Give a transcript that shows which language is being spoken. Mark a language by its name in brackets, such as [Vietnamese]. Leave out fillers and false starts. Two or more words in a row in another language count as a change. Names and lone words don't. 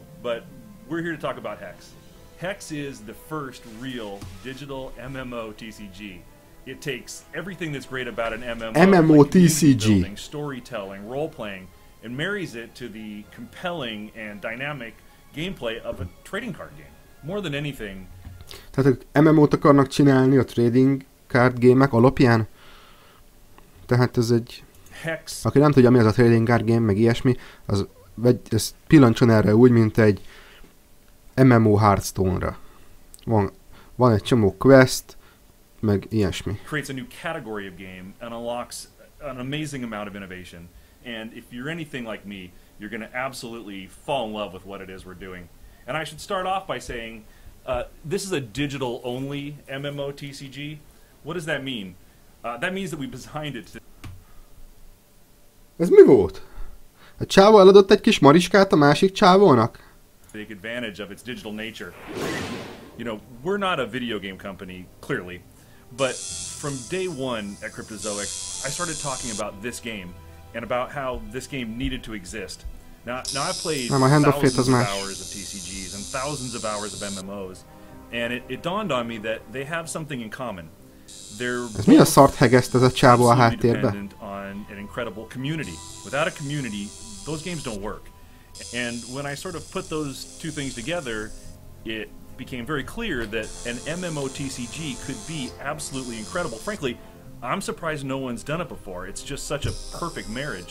[English] But we're here to talk about Hex. Hex is the first real digital MMO TCG. It takes everything that's great about an MMO TCG, building, storytelling, role-playing, and marries it to the compelling and dynamic gameplay of a trading card game. More than anything, [Hungarian] tehát MMO-t akarnak csinálni a [English] trading card game- [Hungarian] ek alapján? Tehát ez egy... Hex. Aki nem tudja, mi az a [English] trading card game, [Hungarian] meg ilyesmi, az ez pillancson erre úgy, mint egy MMO Hearthstone-ra. Van egy csomó quest, meg ilyesmi. [English] Creates a new category of game and unlocks an amazing amount of innovation. And if you're anything like me, you're going to absolutely fall in love with what it is we're doing. And I should start off by saying, this is a digital-only MMOTCG. What does that mean? That means that we designed it to... [Hungarian] Ez mi volt? A csávó eladott egy kis mariskát a másik csávónak? [English] Take advantage of its digital nature. You know, we're not a video game company, clearly, but from day one at Cryptozoic, I started talking about this game and about how this game needed to exist. Now I've played thousands of hours of TCGs and thousands of hours of MMOs, and it dawned on me that they have something in common. [Hungarian] Ez mi a szart hegeszt ez a csávó a háttérbe? [English] On an incredible community. Without a community, those games don't work. And when I sort of put those two things together, it became very clear that an MMOTCG could be absolutely incredible. Frankly, I'm surprised no one's done it before. It's just such a perfect marriage.